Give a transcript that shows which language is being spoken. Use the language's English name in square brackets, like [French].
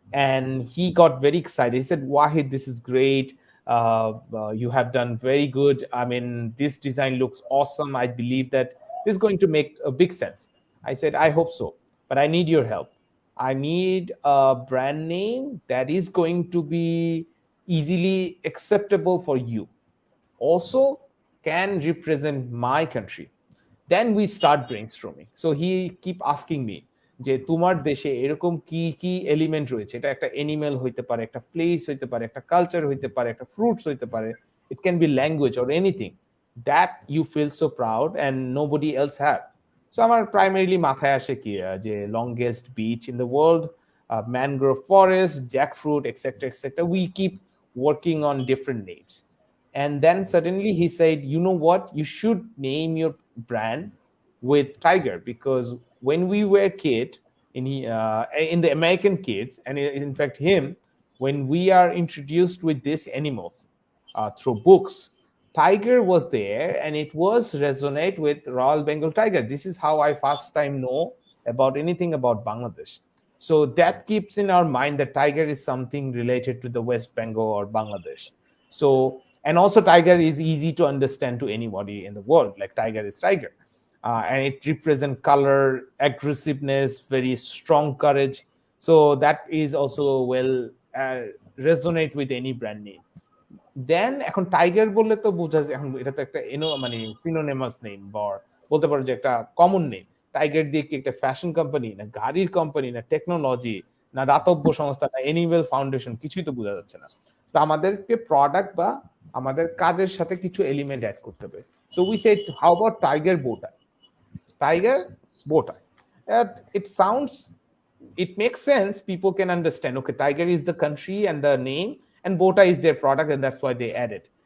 [English] And he got very excited, he said, Wahid, this is great, you have done very good, I mean this design looks awesome, I believe that this is going to make a big sense. I said, I hope so, but I need your help. I need a brand name that is going to be easily acceptable for you, also can represent my country. Then we start brainstorming. So he keep asking me [Bangla] যে তোমার দেশে এরকম কি কি element রয়েছে, এটা একটা animal হইতে পারে, একটা প্লেস হইতে পারে, একটা কালচার হইতে পারে, একটা ফ্রুটস হইতে পারে, [English] It can be language or anything that you feel so proud and nobody else have. So [Bangla] আমার প্রাইমারিলি মাথায় আসে কি যে [English] Longest beach in the world, mangrove forest, jackfruit, etc., we keep working on different names. And then suddenly he said, you know what, you should name your brand with tiger, because when we were kid in the American kids, and in fact him, when we are introduced with these animals through books, tiger was there and it was resonate with Royal Bengal tiger. This is how I first time know about anything about Bangladesh. So that keeps in our mind that tiger is something related to the West Bengal or Bangladesh. So, and also tiger is easy to understand to anybody in the world, like tiger is tiger, and it represents color, aggressiveness, very strong courage. So that is also well resonate with any brand name. [Bangla] দেন এখন tiger বললে তো বোঝা যায়, এখন এটা তো একটা মানে সিনোনিমাস নেম, বা বলতে পারো যে একটা কমন নেম। টাইগার দিয়ে কি একটা ফ্যাশন কোম্পানি, না গাড়ির কোম্পানি, না টেকনোলজি, না দাতব্য সংস্থা, না এনিমেল ফাউন্ডেশন, কিছুই তো বোঝা যাচ্ছে না। তো আমাদেরকে প্রোডাক্ট বা আমাদের কাজের সাথে কিছু এলিমেন্ট অ্যাড করতে হবে। [English] So we said, how about tiger bow tie, tiger bow tie. It sounds, it makes sense, people can understand, okay, tiger is the country and the name, and bow tie is their product, and that's why they add it.